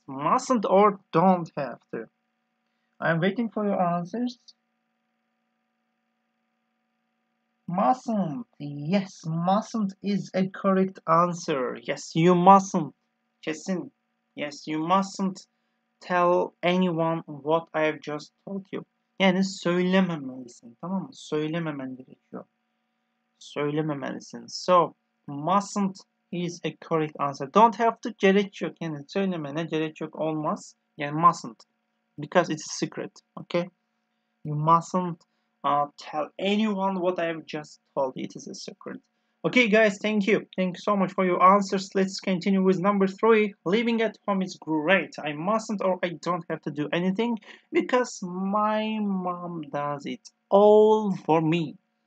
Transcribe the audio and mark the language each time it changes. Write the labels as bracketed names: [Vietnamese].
[English] Mustn't or don't have to? I'm waiting for your answers. Mustn't. Yes, mustn't is a correct answer. Yes, you mustn't. Kesin. Yes, you mustn't tell anyone what I have just told you. [Turkish] Yani söylememelisin, tamam mı? Söylememen gerekiyor. Söylememelisin. [English] So, mustn't is a correct answer. Don't have to, [Turkish] gerek yok. Yani söylemene gerek yok, olmaz. [English] Yani mustn't. Because it's a secret. Okay? You mustn't tell anyone what I have just told you. It is a secret. Okay, guys, thank you. Thank you so much for your answers. Let's continue with number three. Living at home is great. I mustn't or I don't have to do anything because my mom does it all for me.